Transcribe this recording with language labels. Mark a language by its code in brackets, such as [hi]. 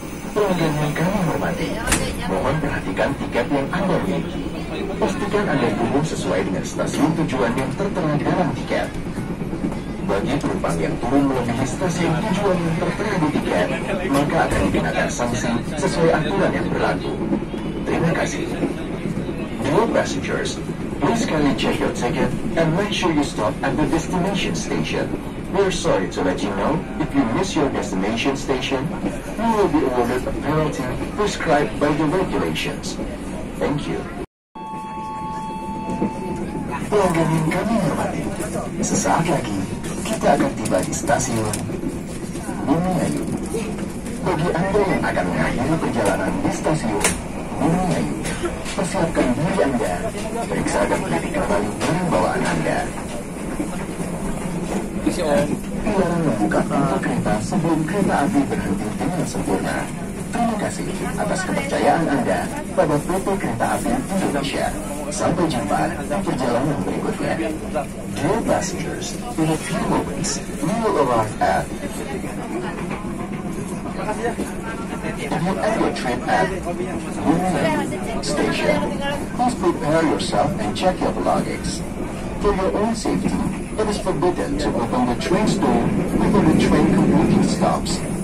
[id] Pelanggan yang kami hormati, mohon perhatikan tiket yang Anda miliki. Pastikan Anda turun sesuai dengan stasiun tujuan yang tertera di dalam tiket. Bagi penumpang yang turun melebihi stasiun tujuan yang tertera di tiket, maka akan dikenakan sanksi sesuai aturan yang berlaku. Terima kasih. [en] Dear passengers, please kindly check your ticket and make sure you stop at the destination station. We're sorry to let you know, if you miss your destination station, you will be awarded a penalty prescribed by the regulations. Thank you. [id] Pelanggan yang kami hormati, sesaat lagi kita akan tiba di stasiun Bumiayu. Bagi Anda yang akan mengakhiri perjalanan di stasiun Bumiayu, Persiapkan diri Anda, periksa dan teliti kembali barang bawaan Anda. Dilarang membuka pintu kereta sebelum kereta api berhenti dengan sempurna. Terima kasih atas kepercayaan Anda pada PT Kereta Api Indonesia. Sampai jumpa di perjalanan berikutnya. [en] Dear passengers, in a few moments, we will arrive at your trip at Wuhan Station. Please prepare yourself and check your belongings. For your own safety, it is forbidden to open the train's door before the train completely stops.